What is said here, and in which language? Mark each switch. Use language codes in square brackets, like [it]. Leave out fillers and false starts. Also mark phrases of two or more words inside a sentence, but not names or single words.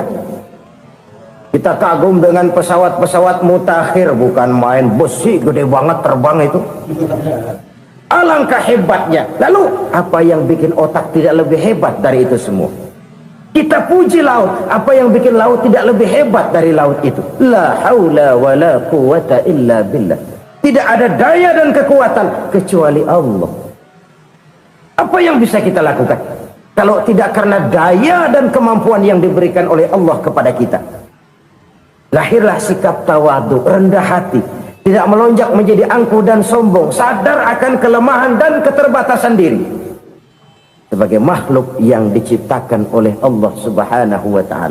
[id] Kita kagum dengan pesawat-pesawat mutakhir, bukan main, besi gede banget terbang itu. Alangkah hebatnya. Lalu apa yang bikin otak tidak lebih hebat dari itu semua? Kita puji laut, apa yang bikin laut tidak lebih hebat dari laut itu? [ar] La haula wa la quwata illa billah. [id] Tidak ada daya dan kekuatan kecuali Allah. Apa yang bisa kita lakukan kalau tidak karena daya dan kemampuan yang diberikan oleh Allah kepada kita? Lahirlah sikap tawadhu, rendah hati, tidak melonjak menjadi angkuh dan sombong, sadar akan kelemahan dan keterbatasan diri sebagai makhluk yang diciptakan oleh Allah [ar] Subhanahu wa taala.